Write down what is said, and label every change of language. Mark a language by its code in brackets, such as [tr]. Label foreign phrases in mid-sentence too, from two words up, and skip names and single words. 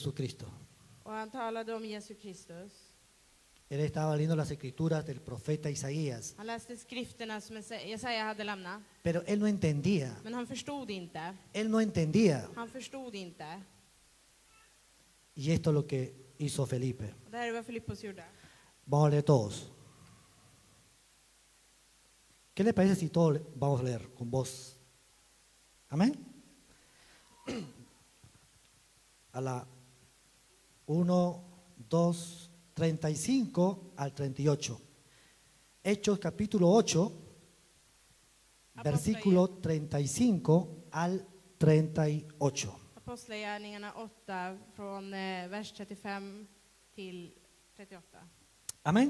[sv] Och han talade om Jesus Kristus. [es] Él estaba leyendo las escrituras del profeta Isaías, [sv] Han läste skrifterna som Jesaja hade lämnat. [es] pero él no entendía. [sv] Men han förstod inte. [es] Él no entendía. [sv] Han förstod inte. [es] Y esto es lo que hizo Felipe. [sv] Och det här är vad Filippos gjorde. [es] Vamos a leer todos. ¿Qué le parece si todos vamos a leer con voz? Amén. A la 1, 2, 35 al 38. Hechos capítulo 8, versículo 35 al 38. [sv] Apostlagärningarna 8 från vers 35 till 38. [es] Amén.